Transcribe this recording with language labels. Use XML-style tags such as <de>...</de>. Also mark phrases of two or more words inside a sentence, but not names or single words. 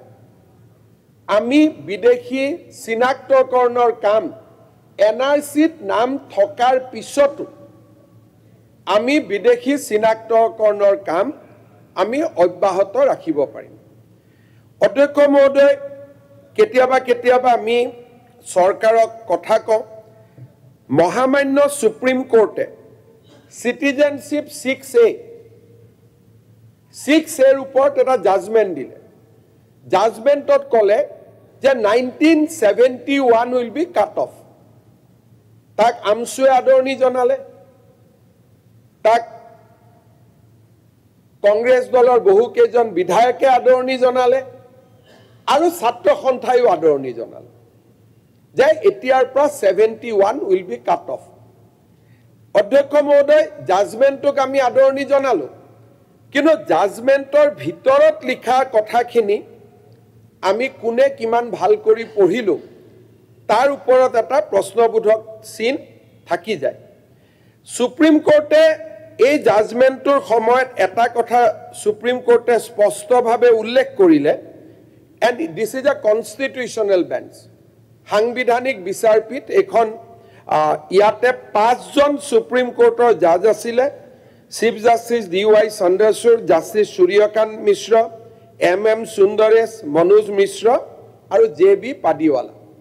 <as>আমি বিদেশী চিনাক্তকৰণৰ কাম এনআৰসিত নাম থকাৰ পিছতো আমি বিদেশী চিনাক্তকৰণৰ কাম আমি অব্যাহত ৰাখিব পাৰিম অধ্যক্ষ মহোদয় কেতিয়াবা আমি চৰকাৰক কথা কওঁ মহামান্য সুপ্ৰিম কোৰ্টে সিটিজেনশিপ 6A ৰ ওপৰত এটা জাজমেন্ট দিলে জাজমেন্টত কলে যে 1971</as> <en>will be cut off</en> <as>তাক আমসুৱে আদৰণি জনালে তাক কংগ্ৰেছ দলৰ বহু কেইজন বিধায়কে আদৰণি জনালে আৰু ছাত্ৰ সন্থায়ো আদৰণি জনালে যে এতিয়াৰ পৰা 71</as> <en>will be cut off</en> <as>অধ্যক্ষ মহোদয় জাজমেন্টক আমি আদৰণি জনালো কিন্তু জাজমেন্টৰ ভিতৰত লিখা কথাখিনি আমি কোনে কিমান ভাল কৰি পঢ়িলো তাৰ ওপৰত এটা প্ৰশ্নবোধক চিন থাকি যায় সুপ্ৰিম কোৰ্টে এই জাজমেন্টৰ সময়ত এটা কথা সুপ্ৰিম কোৰ্টে স্পষ্টভাৱে উল্লেখ কৰিলে</as> <en>and this is a constitutional bench</en> <as>সাংবিধানিক বিচাৰপীঠ এখন ইয়াতে 5 জন সুপ্ৰিম কোৰ্টৰ জাজ আছিল চিফ জাস্টিস DY চন্দ্ৰচূড় জাস্টিস সূৰ্যকান্ত মিশ্ৰ MM সুন্দৰেশ মনোজ মিশ্ৰ আৰু JB পাদিৱালা</as>